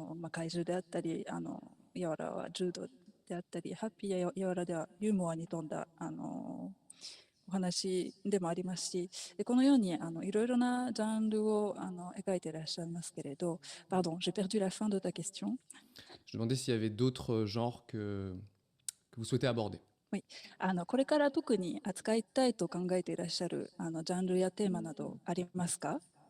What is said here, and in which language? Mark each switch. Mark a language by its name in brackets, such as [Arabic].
[Japanese] 怪獣であったり、ヤワラは柔道であったり、ハッピーやヤワラではユーモアに富んだお話でもありますし、でこのようにいろいろなジャンルを描いていらっしゃいますけれど、 [French] Pardon, j'ai perdu la fin de ta question. Je demandais s'il y avait d'autres genres que vous souhaitez aborder. [Japanese] これから特に扱いたいと考えていらっしゃるジャンルやテーマなどありますか？